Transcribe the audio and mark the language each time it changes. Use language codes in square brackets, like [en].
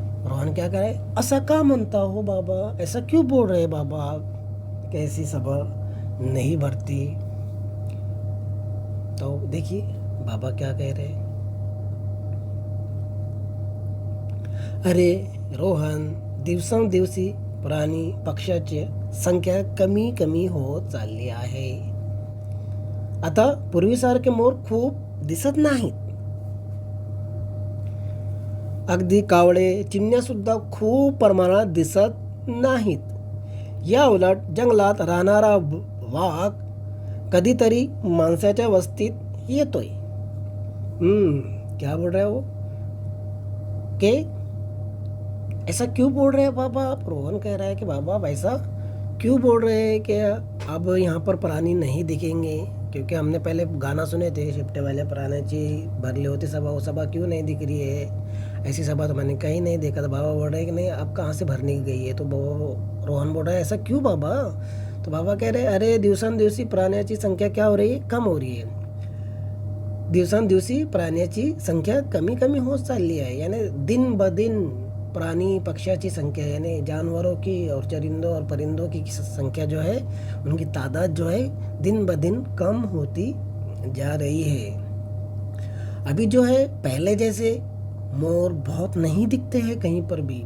[hi] रोहन क्या करे? [mr] असं का म्हणता हो बाबा? [hi] ऐसा क्यों बोल रहे बाबा आप? कैसी सभा नहीं भरती? तो देखिए बाबा क्या कह रहे हैं. [mr] अरे रोहन, दिवसेंदिवसी प्राणी पक्ष्याची संख्या कमी कमी होत चालली आहे. आता पूर्वीसारखे मोर खूप दिसत नाहीत. अगदी कावळे, चिमण्या सुद्धा खूप प्रमाणात दिसत नाहीत. या उलट जंगलात राहणारा वाघ कधीतरी माणसाच्या वस्तीत येतोय. [hi] क्या बोल रहे हो के ऐसा क्यों बोल रहे हैं बाबा आप? रोहन कह रहा है कि बाबा आप ऐसा क्यों बोल रहे हैं कि अब यहाँ पर प्राणी नहीं दिखेंगे? क्योंकि हमने पहले गाना सुने थे [mr] शिफ्टे वाले प्राण्याची भरली होती सभा, [hi] वो सभा क्यों नहीं दिख रही है? ऐसी सभा तो मैंने कहीं नहीं देखा था. बाबा बोल रहे हैं कि नहीं, अब कहाँ से भरने गई है? तो रोहन बोल रहा है ऐसा क्यों बाबा? तो बाबा कह रहे [mr] अरे दिवसेंदिवसी प्राण्याची संख्या [hi] क्या हो रही है? कम हो रही है. [mr] दिवसेंदिवसी प्राण्याची संख्या कमी कमी होत चालली आहे. [hi] यानी दिन ब दिन प्राणी पक्षियाची संख्या, यानी जानवरों की और चरिंदों और परिंदों की संख्या जो है, उनकी तादाद जो है दिन ब दिन कम होती जा रही है. अभी जो है पहले जैसे मोर बहुत नहीं दिखते हैं कहीं पर भी.